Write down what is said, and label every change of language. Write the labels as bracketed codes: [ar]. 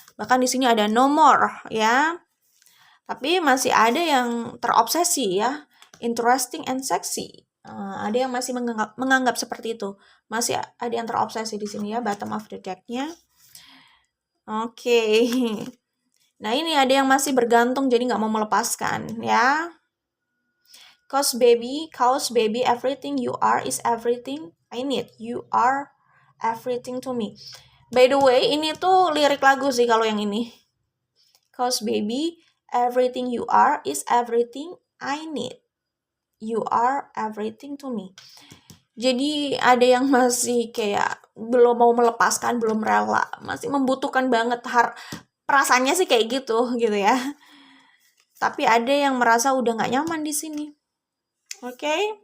[id] Bahkan di sini ada no more ya. Tapi masih ada yang terobsesi ya. Interesting and sexy. Ada yang masih menganggap seperti itu. Masih ada yang terobsesi di sini ya, bottom of the deck- nya. Oke. Nah, ini ada yang masih bergantung jadi nggak mau melepaskan ya. [en] Cause baby, everything you are is everything I need. You are everything to me. By the way, ini tuh lirik lagu sih kalau yang ini. Cause baby, everything you are is everything I need. You are everything to me. [id] Jadi ada yang masih kayak belum mau melepaskan, belum rela, masih membutuhkan banget perasaannya sih kayak gitu ya. Tapi ada yang merasa udah nggak nyaman di sini. Oke?